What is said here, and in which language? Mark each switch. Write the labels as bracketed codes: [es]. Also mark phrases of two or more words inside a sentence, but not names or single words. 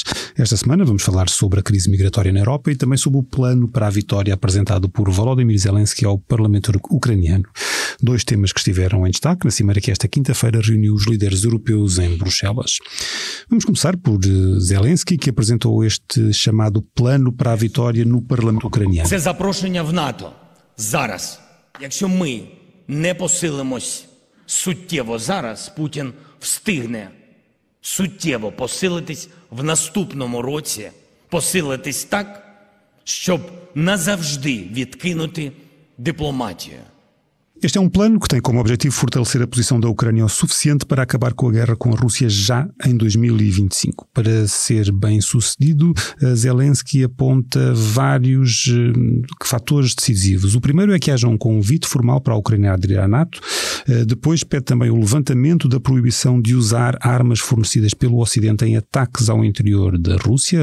[pt] Esta semana vamos falar sobre a crise migratória na Europa e também sobre o plano para a vitória apresentado por Volodymyr Zelensky ao Parlamento ucraniano. Dois temas que estiveram em destaque na cimeira que esta quinta-feira reuniu os líderes europeus em Bruxelas. Vamos começar por Zelensky, que apresentou este chamado plano para a vitória no Parlamento ucraniano. [uk] Це запрошення в НАТО зараз. Якщо ми не посилимось суттєво зараз, Путін встигне суттєво посилитись в наступному році, посилитись так, щоб назавжди відкинути дипломатію. [pt] Este é um plano que tem como objetivo fortalecer a posição da Ucrânia o suficiente para acabar com a guerra com a Rússia já em 2025. Para ser bem sucedido, Zelensky aponta vários fatores decisivos. O primeiro é que haja um convite formal para a Ucrânia aderir à NATO. Depois pede também o levantamento da proibição de usar armas fornecidas pelo Ocidente em ataques ao interior da Rússia.